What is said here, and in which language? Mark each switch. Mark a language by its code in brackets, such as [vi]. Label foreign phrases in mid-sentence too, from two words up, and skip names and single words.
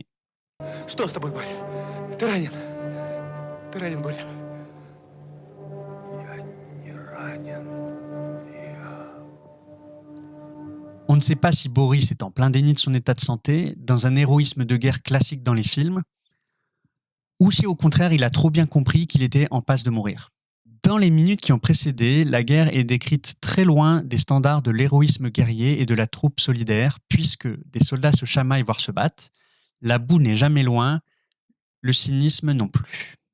[ru] Что с тобой, Боря? Ты ранен? Ты ранен, Боря? Я не ранен. [fr] On ne sait pas si Boris est en plein déni de son état de santé, dans un héroïsme de guerre classique dans les films, ou si au contraire il a trop bien compris qu'il était en passe de mourir. Dans les minutes qui ont précédé, la guerre est décrite très loin des standards de l'héroïsme guerrier et de la troupe solidaire, puisque des soldats se chamaillent voire se battent, la boue n'est jamais loin, le cynisme non plus.